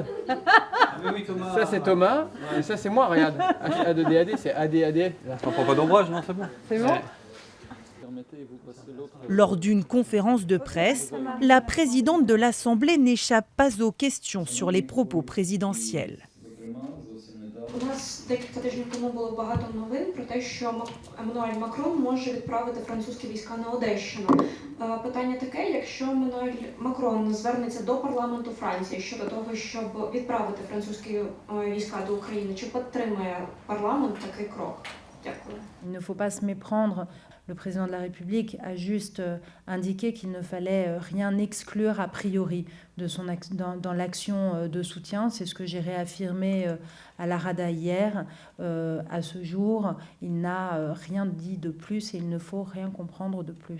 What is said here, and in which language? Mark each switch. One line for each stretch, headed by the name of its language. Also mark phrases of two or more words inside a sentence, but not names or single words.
French: Ça c'est Thomas, et ça c'est moi, regarde. A2DAD, c'est ADADL. On prend pas d'ombrage, non, c'est bon. C'est bon. Lors d'une conférence de presse, la présidente de l'Assemblée n'échappe pas aux questions sur les propos présidentiels.
Ukrainian: У нас декілька тижнів тому було багато новин про те, що Еммануель Макрон може відправити французькі війська на Одещину. Питання таке, якщо Еммануель Макрон звернеться до парламенту Франції щодо того, щоб відправити французькі війська до України, чи підтримає парламент такий крок? Дякую.
French: Il ne faut pas se méprendre. Le président de la République a juste indiqué qu'il ne fallait rien exclure a priori dans l'action de soutien. C'est ce que j'ai réaffirmé à la Rada hier. À ce jour, il n'a rien dit de plus et il ne faut rien comprendre de plus.